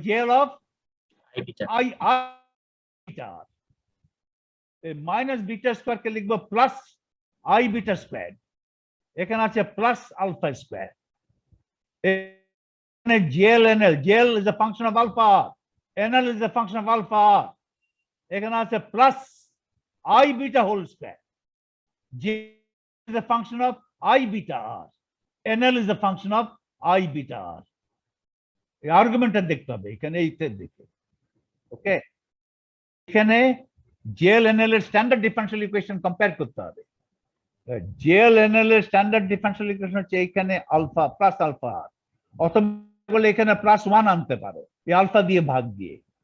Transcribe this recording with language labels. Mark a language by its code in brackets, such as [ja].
[bn] JL of I beta, minus beta square কে লিখবো plus I beta square, এখানে আছে plus alpha square. [en] এখানে JL NL, JL is a function of alpha, NL is a function of alpha, [bn] এখানে আছে plus I beta whole square. [en] J is a function of I beta R. NL is a function of I beta R. [bn] এই আর্গুমেন্টটা দেখতে হবে এখানে, এইটা দেখে। ওকে, এখানে JL NL এর স্ট্যান্ডার্ড ডিফারেনশিয়াল ইকুয়েশন কম্পেয়ার করতে হবে। জেএল এনএল এর স্ট্যান্ডার্ড ডিফারেনশিয়াল ইকুয়েশন হচ্ছে এখানে আলফা প্লাস আলফা আর, অথবা বলে এখানে প্লাস 1 আনতে পারো এই আলফা দিয়ে ভাগ দিয়ে।